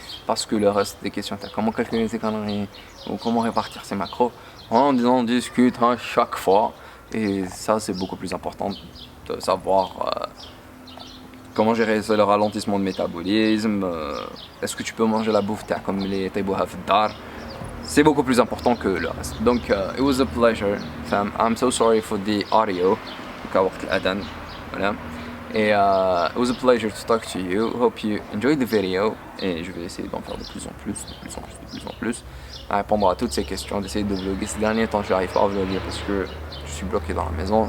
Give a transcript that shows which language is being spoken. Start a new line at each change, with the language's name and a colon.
French: Parce que le reste des questions, comment calculer tes calories ou comment répartir ses macros, on en discute à chaque fois. Et ça, c'est beaucoup plus important de savoir comment gérer le ralentissement de métabolisme. Est-ce que tu peux manger la bouffe comme les
Arabic: taibouha dar?
French: C'est beaucoup plus important que le reste. Donc,
English: it was a pleasure, fam. I'm so sorry for the audio.
French: Voilà. Et
English: it was a pleasure to talk to you. Hope you enjoyed the video.
French: Et je vais essayer d'en faire de plus en plus. À répondre à toutes ces questions, d'essayer de vlogger. Ces derniers temps, je n'arrive pas à vlogger parce que je suis bloqué dans la maison.